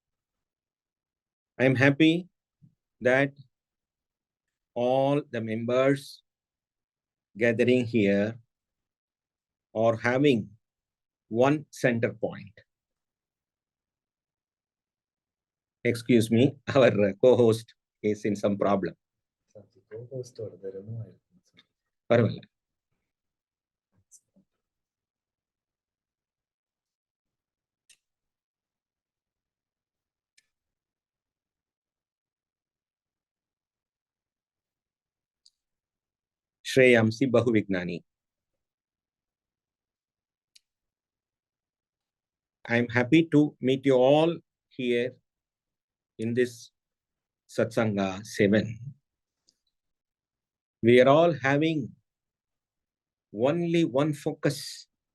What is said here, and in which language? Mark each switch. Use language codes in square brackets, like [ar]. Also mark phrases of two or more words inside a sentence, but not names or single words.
[en] I am happy that all the members gathering here are having one center point. Excuse me, our co-host is in some problem. Parvala. [sa] श्रेयांसि बहुविघ्नानि. [en] I am happy to meet you all here in this Satsanga 7. We are all having only one focus.